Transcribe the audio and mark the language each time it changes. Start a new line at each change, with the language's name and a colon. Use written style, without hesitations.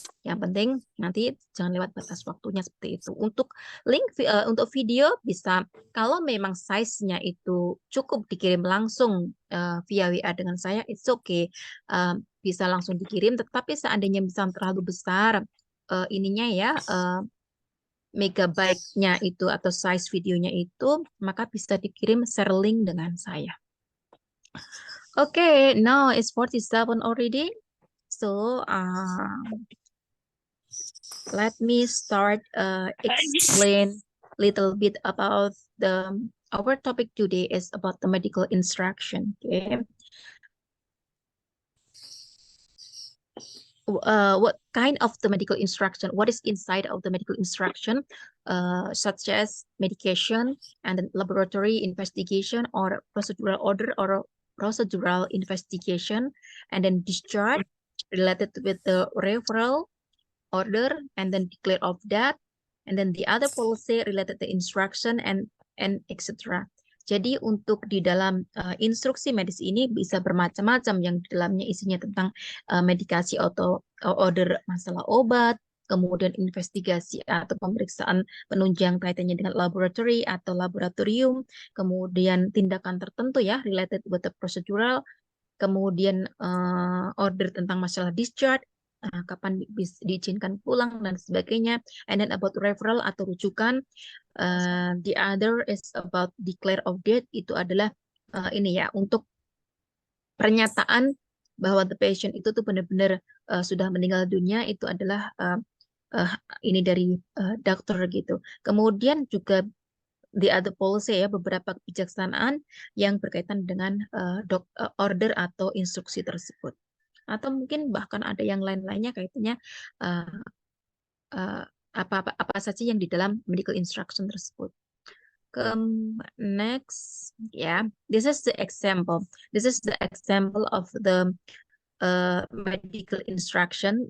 Indonesian: Yang penting nanti jangan lewat batas waktunya seperti itu. Untuk link untuk video bisa, kalau memang size-nya itu cukup dikirim langsung via WA dengan saya,
English: it's okay.
Indonesian: Bisa langsung dikirim, tetapi seandainya bisa terlalu besar ininya ya megabyte-nya itu atau size videonya itu, maka bisa dikirim share link dengan saya.
English: Okay, now it's 47 already. So let me start explain little bit about our topic today is about the medical instruction. Okay. What kind of the medical instruction, what is inside of the medical instruction, such as medication and then laboratory investigation or procedural order or procedural investigation, and then discharge related with the referral order and then declare of that, and then the other policy related to instruction and etc.
Indonesian: Jadi untuk di dalam instruksi medis ini bisa bermacam-macam, yang di dalamnya isinya tentang medikasi atau order masalah obat, kemudian investigasi atau pemeriksaan penunjang kaitannya dengan laboratory atau laboratorium, kemudian tindakan tertentu ya
English: related with the procedural,
Indonesian: kemudian order tentang masalah discharge, kapan diizinkan pulang dan sebagainya,
English: and then about referral
Indonesian: atau rujukan.
English: The other is about declare of death,
Indonesian: itu adalah ini ya untuk pernyataan bahwa
English: the patient
Indonesian: itu tuh benar-benar sudah meninggal dunia, itu adalah ini dari dokter gitu. Kemudian juga
English: the other policy
Indonesian: ya, beberapa kebijaksanaan yang berkaitan dengan order atau instruksi tersebut. Atau mungkin bahkan ada yang lain-lainnya kaitannya apa saja yang di dalam medical instruction tersebut.
English: Next, yeah, this is the example. This is the example of the medical instruction.